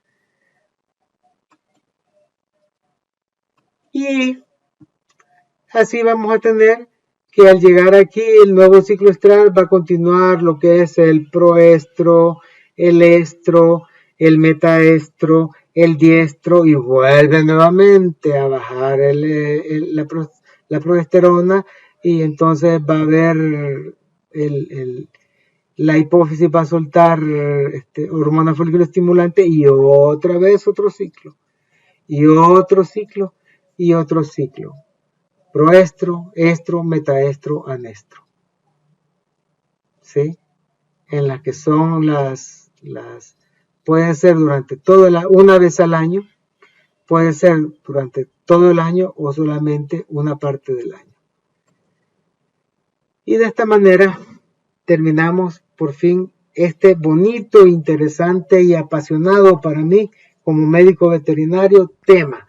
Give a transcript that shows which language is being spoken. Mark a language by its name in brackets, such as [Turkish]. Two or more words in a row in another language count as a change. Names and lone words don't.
[Spanish] Y así vamos a tener que al llegar aquí el nuevo ciclo estral va a continuar lo que es el proestro, el estro, el metaestro, el diestro y vuelve nuevamente a bajar la progesterona y entonces va a haber la hipófisis va a soltar hormona folículo estimulante y otra vez otro ciclo y otro ciclo y otro ciclo. Proestro, estro, metaestro, anestro. ¿Sí? En las que son puede ser durante una vez al año, puede ser durante todo el año o solamente una parte del año. Y de esta manera terminamos por fin este bonito, interesante y apasionado para mí como médico veterinario tema.